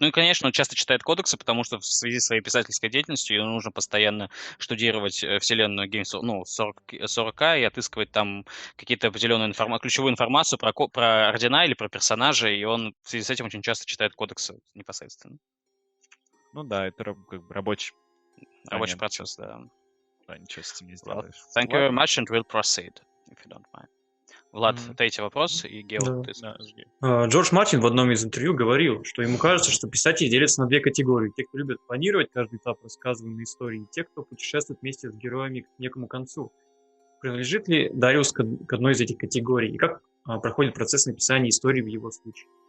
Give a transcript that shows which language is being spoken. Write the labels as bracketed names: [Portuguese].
[Russian] Ну и, конечно, он часто читает кодексы, потому что в связи с своей писательской деятельностью ему нужно постоянно штудировать вселенную Games 40К и отыскивать там какие-то определенные ключевую информацию про ордена или про персонажей, и он в связи с этим очень часто читает кодексы непосредственно. Ну да, это как бы рабочий процесс, да. Да, ничего с этим не сделаешь. [English] Thank you very much, and we'll proceed, if you don't mind. [Russian] Влад, третий вопрос, и Гео, ты скажешь. Джордж Мартин в одном из интервью говорил, что ему кажется, что писатели делятся на две категории. Те, кто любят планировать каждый этап рассказываемой истории, и те, кто путешествует вместе с героями к некому концу. Принадлежит ли Дариус к одной из этих категорий? И как проходит процесс написания истории в его случае?